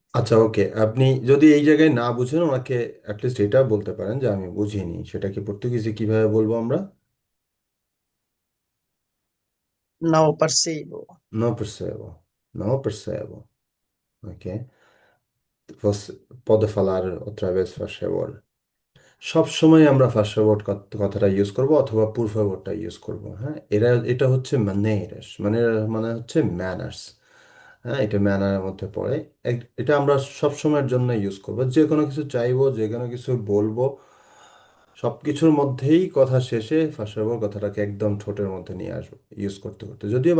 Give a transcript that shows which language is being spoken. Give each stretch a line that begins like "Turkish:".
Bangla: আচ্ছা, ওকে, আপনি যদি এই জায়গায় না বুঝেন ওনাকে অ্যাটলিস্ট এটা বলতে পারেন যে আমি বুঝিনি, সেটা কি পর্তুগিজে কিভাবে বলবো আমরা?
Portuguese: Não percebo. Não percebo, não percebo, ok? Você pode falar outra vez, faz favor?
Bangla: সব সময় আমরা ফার্স্ট ফরওয়ার্ড কথাটা ইউজ করব অথবা পুর ফরওয়ার্ডটা ইউজ করব। হ্যাঁ, এটা হচ্ছে ম্যানার্স, মানে হচ্ছে ম্যানার্স। হ্যাঁ, এটা ম্যানারের মধ্যে পড়ে। এটা আমরা সব সময়ের জন্য ইউজ করব, যে কোনো কিছু চাইবো, যে কোনো কিছু বলবো, সব কিছুর মধ্যেই কথা শেষে ফার্স্ট ফরওয়ার্ড কথাটাকে একদম ঠোঁটের মধ্যে নিয়ে আসবো ইউজ করতে করতে, যদিও